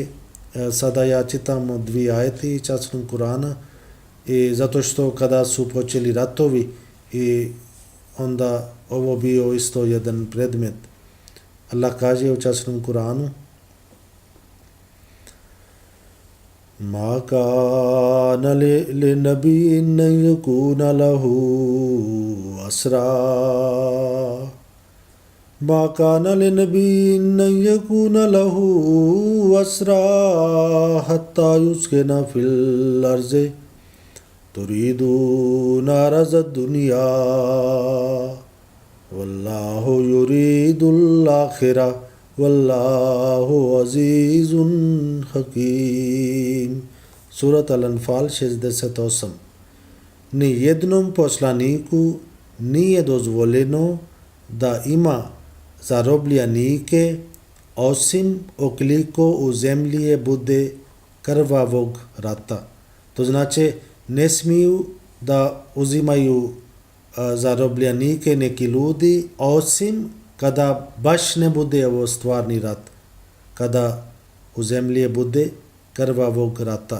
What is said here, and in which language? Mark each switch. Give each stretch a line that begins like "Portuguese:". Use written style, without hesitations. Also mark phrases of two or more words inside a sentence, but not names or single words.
Bosnian: Sada ja čitam 2 ajeti časnog Kurana i zato što kada su počeli ratovi i onda ovo bio isto jedan predmet. Allah kaže u časnom Kuranu:
Arabic: ما كان لنبي أن يكون له أسرى ما كان لنبي أن يكون له أسرى حتى يثخن في الأرض تريدون عرض الدنيا والله يريد الآخرة والله عزيز حكيم. سورة الأنفال 69.
Bosnian: Ni jednom poslaniku nije dozvoljeno da ima zarobljenike osim ukoliko u zemlji bude krvavog rata. To znači ne smiju da uzimaju zarobljenike neki ljudi osim kada baš ne bude ovo stvarni rat, kada u zemlji bude krvavog rata.